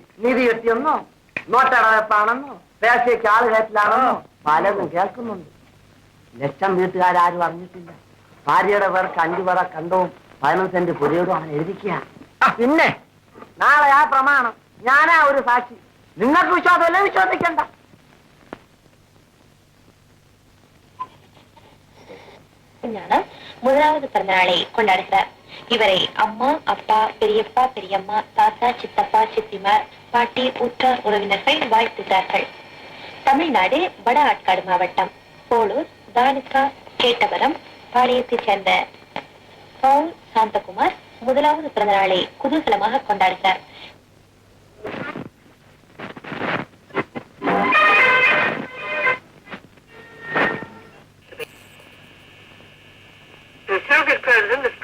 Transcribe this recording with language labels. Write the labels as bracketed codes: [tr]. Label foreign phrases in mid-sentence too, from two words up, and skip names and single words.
[ml] നിധി കിട്ടിയെന്നോ, നോട്ടടവെപ്പാണെന്നോ, പേശയ്ക്ക് ആള് കയറ്റിലാണെന്നോ പലതും കേൾക്കുന്നുണ്ട്. ലക്ഷം വീട്ടുകാരും അറിഞ്ഞിട്ടില്ല. ഭാര്യയുടെ പേർക്ക് 5 പറ കണ്ടവും 15 സെന്റ് പുരയോടും അവൻ എഴുതിക്കുക. പിന്നെ നാളെ ആ പ്രമാണം ഞാനാ ഒരു സാക്ഷി. നിങ്ങൾക്ക് വിശ്വാസമല്ലേ? വിശ്വസിക്കണ്ട. [ta] முதலாவது பிறந்தநாளை கொண்டாடுகிறார். இவரை அம்மா, அப்பா, பெரியப்பா, பெரியம்மா, தாத்தா, சித்தப்பா, சித்திமார், பாட்டி, உற்றார் உறவினர்கள் வாழ்த்துகிறார்கள். தமிழ்நாடு வட ஆட்காடு மாவட்டம் போலூர், தாலுகா கேட்டவரம் பாளையத்தைச் சேர்ந்த பவுல் சாந்தகுமார் முதலாவது பிறந்தநாளை குதூகலமாக கொண்டாடுகிறார். [en] The Soviet President, Ms.